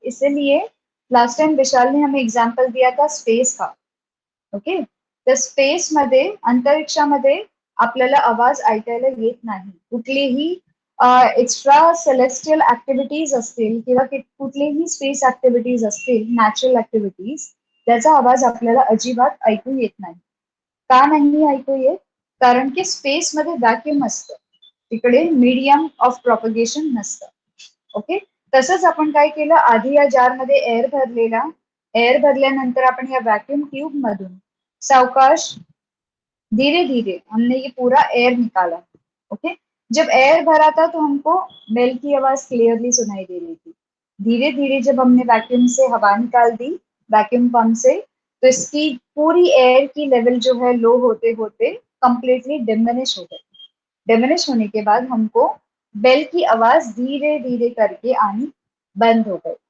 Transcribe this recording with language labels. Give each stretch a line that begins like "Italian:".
Hindi: इसलिए last time विशाल ने हमें एग्जांपल दिया था स्पेस का.
Marathi: ओके, तर स्पेस मध्ये, अंतरिक्षामध्ये आपल्याला आवाज ऐकायला येत नाही. कुठलीही एक्स्ट्रा सेलेस्टियल ऍक्टिव्हिटीज असतील किंवा कुठलीही स्पेस ऍक्टिव्हिटीज असतील, नॅचरल ऍक्टिव्हिटीज, त्याचा आवाज आपल्याला अजिबात ऐकू येत नाही. का नाही ऐकू येत? कारण की स्पेसमध्ये व्हॅक्यूम असतं, तिकडे मीडियम ऑफ प्रॉपगेशन नसतं. ओके, तसंच आपण काय केलं, आधी या जारमध्ये एअर भरलेला, एअर भरल्यानंतर आपण या वैक्यूम ट्यूब मधून
Hindi: सावकाश धीरे धीरे हमने ये पूरा एयर निकाला. ओके, जब एयर भरा था तो हमको बेल की आवाज क्लियरली सुनाई दे रही थी. धीरे धीरे जब हमने वैक्यूम से हवा निकाल दी, वैक्यूम पंप से, तो इसकी पूरी एयर की लेवल जो है लो होते होते कंप्लीटली डिमिनिश हो गई. डिमिनिश होने के बाद हमको बेल की आवाज धीरे धीरे करके आनी बंद हो गई.